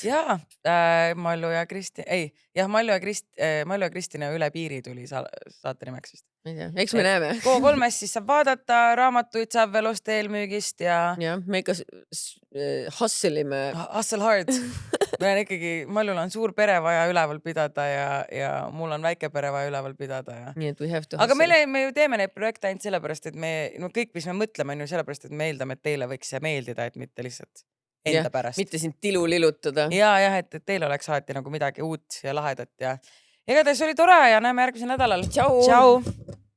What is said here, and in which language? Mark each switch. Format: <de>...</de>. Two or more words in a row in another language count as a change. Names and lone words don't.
<et>Jaa, Mallu ja Kristina üle piiri tuli saate nimeks vist. Eks me näeme. Go3-st siis saab vaadata, raamatuid saab veel osta eelmüügist ja me ikka hustlime.</et> <en>Hustle hard.</en> <et>Meil on ikkagi, Mallul on suur pere vaja üleval pidada ja mul on väike pere vaja üleval pidada. Nii et</et> <en>we have to hustle.</en> <et>Aga me ju teeme neid projekte ainult sellepärast, et kõik, mis me mõtleme, on ju sellepärast, et me eeldame, et teile võiks see meeldida, et mitte lihtsalt enda pärast. Mitte siin tilu lilutada. Ja, et teil oleks alati nagu midagi uut ja lahedat ja igatahes oli tore ja näeme järgmisel nädalal. Tšau! Tšau!</et>